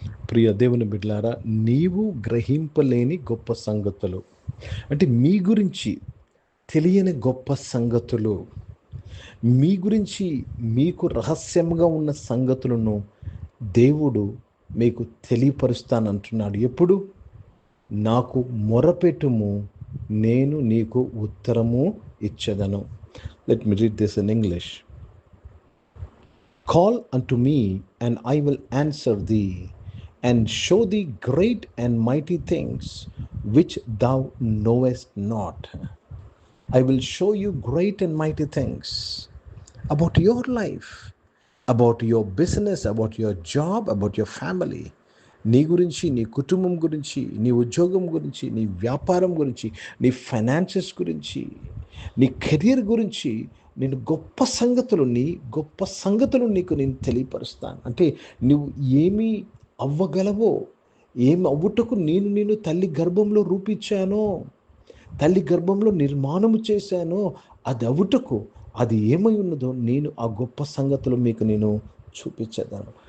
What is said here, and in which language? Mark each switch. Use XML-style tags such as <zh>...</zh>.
<te>ప్రియ దేవుని బిడ్డలారా, నీవు గ్రహింపలేని గొప్ప సంగతులు అంటే మీ గురించి తెలియని గొప్ప సంగతులు, మీ గురించి మీకు రహస్యంగా ఉన్న సంగతులను దేవుడు మీకు తెలియపరుస్తానంటున్నాడు. ఎప్పుడు? నాకు మొరపెట్టుము, నేను నీకు ఉత్తరము ఇచ్చేదను.</te> <en>Let me read this in English. Call unto me, and I will answer thee, and show thee great and mighty things which thou knowest not. I will show you great and mighty things about your life, about your business, about your job, about your family.</en> <te>నీ గురించి, నీ కుటుంబం గురించి, నీ ఉద్యోగం గురించి, నీ వ్యాపారం గురించి, నీ ఫైనాన్షియస్ గురించి, నీ కెరీర్ గురించి నేను గొప్ప సంగతులు నీకు నేను తెలియపరుస్తాను. అంటే నువ్వు ఏమి అవ్వగలవో, ఏమి అవ్వుటకు నేను తల్లి గర్భంలో రూపించానో, తల్లి గర్భంలో నిర్మాణము చేశానో, అది అవ్వుటకు అది ఏమై ఉన్నదో నేను ఆ గొప్ప సంగతులు మీకు నేను చూపించేదాను.</te>